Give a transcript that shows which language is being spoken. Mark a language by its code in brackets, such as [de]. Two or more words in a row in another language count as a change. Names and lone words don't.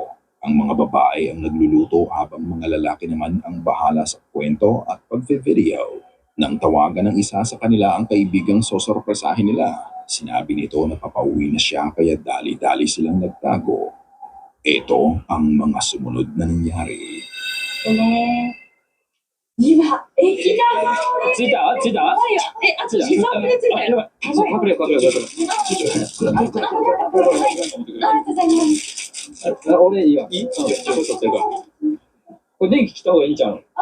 [tl] Ang mga babae ang nagluluto habang mga lalaki naman ang bahala sa kwento at pagve-video. Nang tawagan ng isa sa kanila ang kaibigang sosorpresahin nila, sinabi nito na papauwi na siya kaya dali-dali silang nagtago. Ito ang mga sumunod na nangyari. [ja] 今、駅だ着いた着いた怖いよ。あと2、3分で着いたよ。隠れよ隠れよ隠れよありがとうございます。俺いいわいいちょっと撮ってるからこれ電気切った方がいいんちゃう